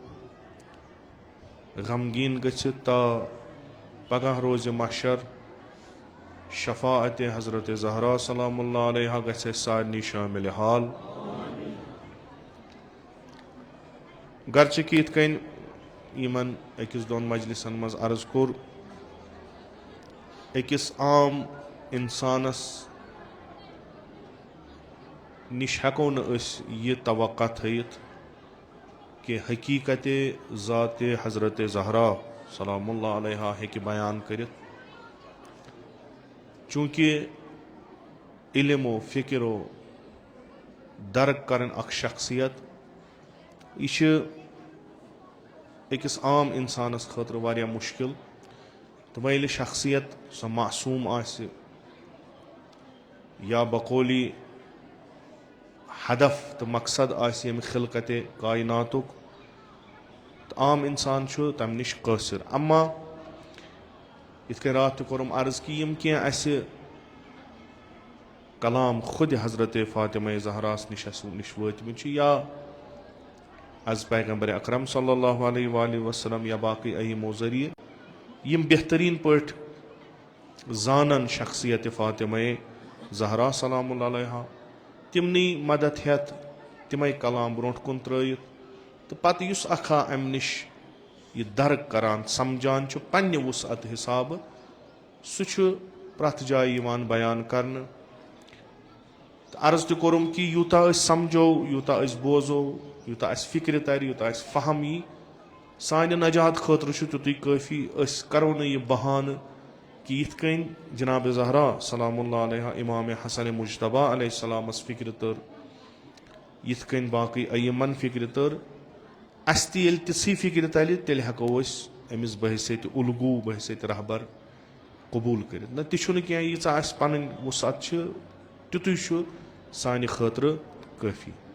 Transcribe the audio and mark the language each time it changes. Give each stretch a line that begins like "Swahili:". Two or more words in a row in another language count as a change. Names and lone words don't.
Kashmiri: غمگین گژھت تا پگہ روز محشر شفاعت حضرت زہرا
Arabic: سلام اللہ علیہ
Kashmiri: گژھِ سارنی شامل حال گرچہ کہ یتھ کن یمن أکِس دۄن مجلسن مز عرض کوٚر أکِس عام انسانس نش ہیکو نہٕ أسۍ یہِ توقع تھٲیِتھ کہ حقیقت ذات حضرت زہرا
Arabic: سلام اللہ علیہ
Kashmiri: ہیکہِ بیان کٔرِتھ چونکہ علم و فکر و درک کرن اکھ شخصیت یہ چھِ أکِس عام انسانس خٲطرٕ واریاہ مشکل تہٕ وۄنۍ ییٚلہِ شخصیت سۄ معصوٗم آسہِ یا بقولی ہدف تو مقصد آسہِ ییٚمہِ خلقت کائناتُک تہٕ عام انسان چھُ تمہِ نِش قٲصِر اما یِتھ کٔنۍ راتھ تہِ کوٚرُم عرض کہِ یِم کینٛہہ اَسہِ کلام خود حضرت فاطمہ زہراس نِش وٲتمٕتۍ چھِ یا از پیغمبر اکرم
Arabic: صلی اللہ علیہ وآلہ وسلم
Kashmiri: یا باقی ائمو ذریعہ یم بہترین پٲٹھۍ زانن شخصیت فاطمہ زہرا
Arabic: سلام اللہ علیہ
Kashmiri: تمنٕے مدد ہیتھ تمے کلام برونٛٹھ کُن ترٲیِتھ تہٕ پتہٕ یُس اکھا امہِ نِش یہِ درک کران سمجھان چھُ پننہِ وُسعت حسابہٕ سُہ چھُ پرٛٮ۪تھ جایہِ یِوان بیان کرنہٕ تہٕ عرض تہِ کوٚرُم کہِ یوٗتاہ أسۍ سمجھو یوٗتاہ أسۍ بوزو یوٗتاہ اَسہِ فکرِ ترِ یوٗتاہ اَسہِ فہم یی سانہِ نجات خٲطرٕ چھُ تیُتُے کٲفی أسۍ کرو نہٕ یہِ بہانہٕ کہ یِتھ کٔنۍ جناب زہرا
Arabic: سلام اللہ علیہ
Kashmiri: امام حسن مجتبیٰ علیہ السلامس فکر تر یِتھ کٔنۍ باقٕے ائمن فکر تر اسہِ تہِ ییٚلہِ تِژھٕے فکر تلہِ تیٚلہِ ہیکو أسۍ أمِس بحثیت الگوٗ بحثیت رہبر قبوٗل کٔرِتھ نہ تہِ چھُنہٕ کینٛہہ ییٖژاہ اسہِ پنٕنۍ وُسعت چھِ تیُتُے چھُ سانہِ خٲطرٕ کٲفی